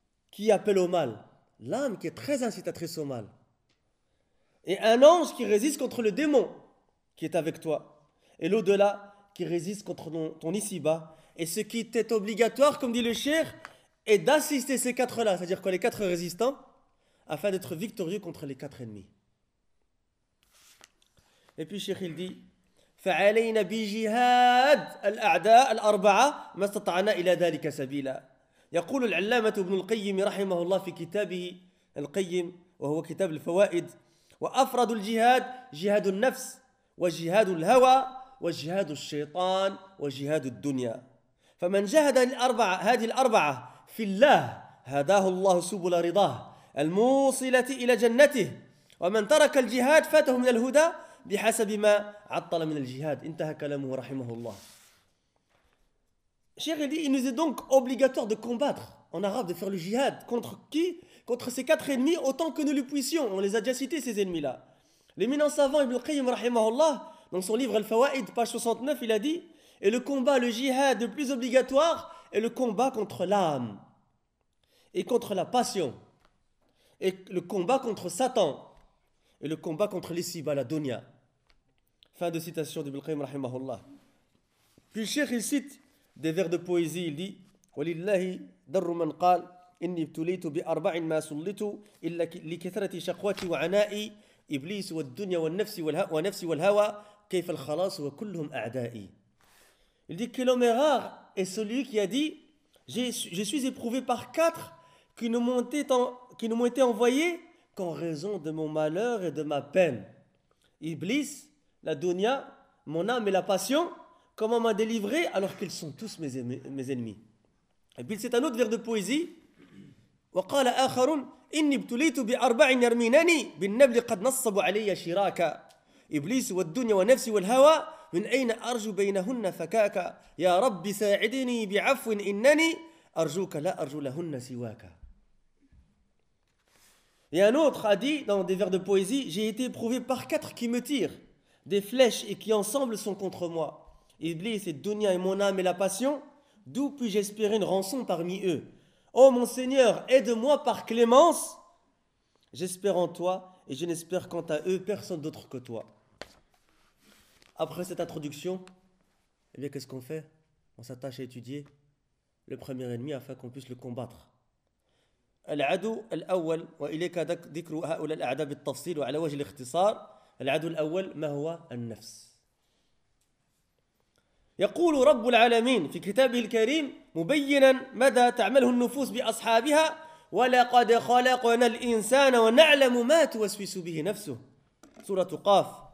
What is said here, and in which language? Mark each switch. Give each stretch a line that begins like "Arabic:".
French: Qui appelle au mal ? L'âme qui est très incitatrice au mal. Et un ange qui résiste contre le démon qui est avec toi. Et l'au-delà qui résiste contre ton ici-bas. Et ce qui était obligatoire, comme dit le cheikh, est d'assister ces quatre-là, c'est-à-dire quoi, les quatre résistants, afin d'être victorieux contre les quatre ennemis. Et puis, cheikh, il dit,
Arabic: فَعَلَيْنَا بِجِهَادِ الْأَعْدَاءِ الْأَرْبَعَةِ مَا اسْتَطَعْنَا إِلَى ذَلِكَ سَبِيلًا يقول العلامة ابن القيم رحمه الله في كتابه القيم وهو كتاب الفوائد وأفرد الجهاد جهاد النفس وجهاد الهوى وجهاد الشيطان وجهاد الدنيا فمن جهد الأربعة هذه الأربعة في الله هداه الله سبل رضاه الموصلة إلى جنته ومن ترك الجهاد فاته من الهدى بحسب ما عطل من الجهاد انتهى كلامه رحمه الله.
French: Cheikh dit, il nous est donc obligatoire de combattre en arabe, de faire le jihad contre qui? Contre ces quatre ennemis autant que nous le puissions. On les a déjà cités, ces ennemis là l'éminent savant Ibn Qayyim رحمه الله, dans son livre Al-Fawaid, page 69, il a dit, et le combat, le jihad le plus obligatoire est le combat contre l'âme et contre la passion et le combat contre Satan et le combat contre l'ici-bas, la dunya. Fin de citation d'Ibn Qayyim rahimahullah. Puis le cheikh, il cite des vers de poésie, il dit,
Arabic: وَلِلَّهِ دَرُّ مَنْ قَالْ إِنِّي ابْتُلِيتُ بِأَرْبَعٍ مَا سُلِّتُ إِلَّا لِكَثَرَةِ شَقْوَةِ وَعَنَائِي إِبْلِيسُ وَالدُّنْيَا وَالنَّفْسِ وَالْهَوَى كيف الخلاص وكلهم أعدائي.
French: Il dit que l'homme erreur est celui qui a dit je suis éprouvé par quatre qui ne m'ont été envoyés qu'en raison de mon malheur et de ma peine. Iblis, la dunya, mon âme et la passion, comment m'a délivré alors qu'ils sont tous mes ennemis. Et puis c'est un autre vers de poésie. وقال آخر إني ابتليت بأربع يرمينني بالنبل قد نصبوا علي شراكا إبليس والدنيا ونفسي والهوى من أين أرجو بينهن فكاكا يا رب ساعدني بعفو إنني أرجوك لا أرجو لهن سواكا. Et un autre a dit dans des vers de poésie, j'ai été éprouvé par quatre qui me tirent des flèches et qui ensemble sont contre moi. Iblis et dunya et mon âme et la passion, d'où puis-je espérer une rançon parmi eux? Ô mon Seigneur, aide-moi par clémence. J'espère en toi et je n'espère quant à eux personne d'autre que toi. Après cette introduction, eh bien qu'est-ce qu'on fait? On s'attache à étudier le premier ennemi afin qu'on puisse le combattre.
Arabic: العدو الأول وإليك ذكر هؤلاء الأعداء بالتفصيل وعلى وجه الاختصار. العدو الأول ما هو؟ النفس. يقول رب العالمين في كتابه الكريم مبينا مدى تعمله النفوس بأصحابها ولقد خلقنا الإنسان ونعلم ما توسوس به نفسه. سورة قاف.